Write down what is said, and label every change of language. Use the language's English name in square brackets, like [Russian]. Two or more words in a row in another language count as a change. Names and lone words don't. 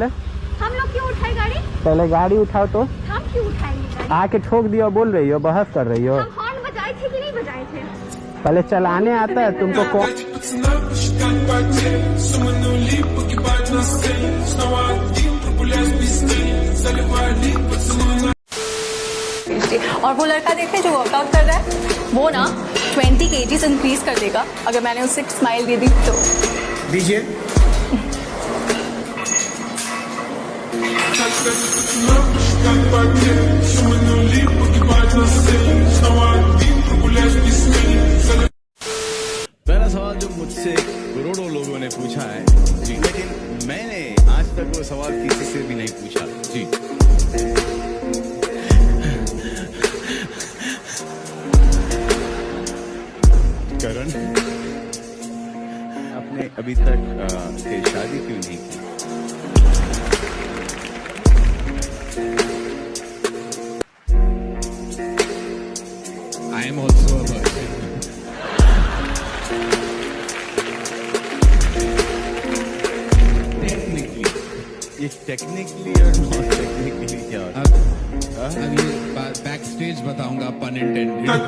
[Hindi] हम लोग क्यों उठाए गाड़ी? पहले गाड़ी उठाओ तो। हम क्यों उठाएंगे गाड़ी? आके ठोक दिया, बोल रही हो, बहस कर रही हो। हम हॉर्न बजाए थे कि नहीं बजाए थे? पहले चलाने आता है तुमको कौन? [Russian] Пацана посчитать потери. Суммы нули погибают на сцене. Снова один прогуляюсь без тени. Заливая лик, поцелуй на. [Hindi] और वो लड़का देखे जो वर्कआउट कर रहा है, वो ना 20 [English] kgs increase [Hindi] कर देगा अगर मैंने उसे स्माइल दे दी तो। दीजिए। [Russian] Тогда пацана посчитать потери. Суммы нули погибают на сцене. Снова один прогуляюсь без тени. [Hindi] पहला पहला सवाल जो मुझसे करोड़ों लोगों ने पूछा है जी, लेकिन मैंने आज तक वो सवाल किसी से भी नहीं पूछा जी। करण, आपने अभी तक शादी क्यों नहीं की? [English] I am also a virgin. [Hindi] ये टेक्निकली और [English] non technically [Hindi] क्या होता है? अब ये [English] back stage [Hindi] बताऊंगा, [English] pun intended.